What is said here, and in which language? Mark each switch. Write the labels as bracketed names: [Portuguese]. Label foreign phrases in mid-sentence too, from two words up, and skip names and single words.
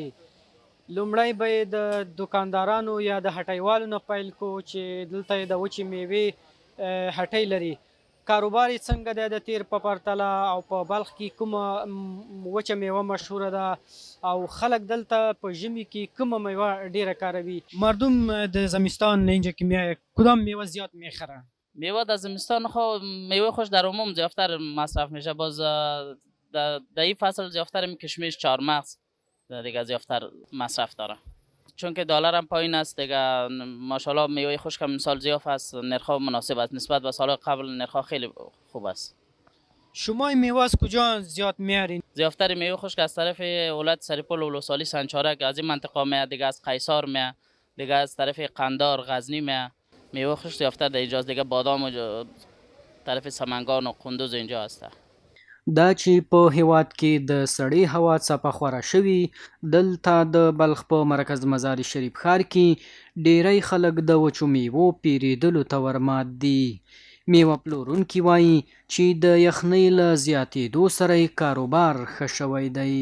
[Pashto] لومړی به یې د دکاندارانو یا د هټیوالو نه پیل کو چې دلته یې د وچې میوې هټۍ لري. کاروبار یې څنګه دی د تیر په پرتله، او په بلخ کې کومه وچه میوه مشهوره ده، او خلک دلته په ژمي کې کومه میوه ډیره کاروي؟ [Persian] مردم د زمستان اینجا که کدام میوه زیاد میخره؟ میوه در زمستان میوه خوش در عموم زیادتر مصرف میشه. باز در این فصل زیادتر کشمش، چهارمغز دیگه زیادتر مصرف داره، چون که دلار هم پایین است دیگه. ماشاءالله میوه خشک هم امسال زیاد است، نرخ مناسب است نسبت به سال قبل، نرخ خیلی خوب است. شما این میوه از کجا زیاد میارین؟ زیادتر میوه خشک از طرف ولایت سریپول، ولسوالی سنچارک، از این منطقه میاد دیگه، از قیصار میاد دیگه، از طرف قندار، غزنی میاد. میوه خشک زیادتر در اینجاست دیگه، بادام و طرف سمنگان و قندوز اینجا هست. [Pashto] دا چې په هیواد کې د سړې هوا څپه خوره شوي، دلته د بلخ په مرکز مزار شریف ښار کې ډیری خلک د وچو میوو پیرودلو ته ورمات دي. میوه پلورونکي وایي چې د یخنۍ له زیاتېدو سره یې کاروبار ښه شوی دی.